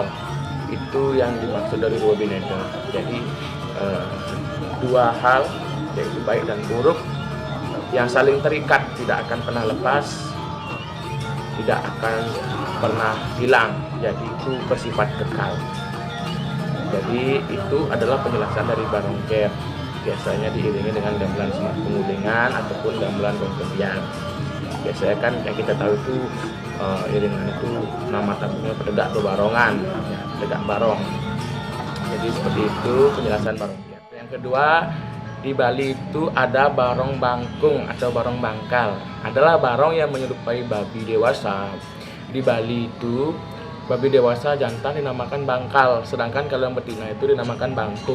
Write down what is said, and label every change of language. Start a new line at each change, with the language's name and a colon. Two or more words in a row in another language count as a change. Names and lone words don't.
Indonesian: Itu yang dimaksud dari Sowobineda. Jadi dua hal, yaitu baik dan buruk, yang saling terikat, tidak akan pernah lepas, tidak akan pernah hilang. Jadi itu bersifat kekal. Jadi itu adalah penjelasan dari barongket. Biasanya diiringi dengan gamelan semak pengulingan ataupun gamelan gongkebian. Biasanya kan yang kita tahu itu iringan itu nama tabunya pededak bebarongan, ya, pededak barong. Jadi seperti itu penjelasan barongket. Yang kedua, di Bali itu ada barong bangkung atau barong bangkal. Adalah barong yang menyerupai babi dewasa. Di Bali itu babi dewasa jantan dinamakan bangkal, sedangkan kalau yang betina itu dinamakan bangkung.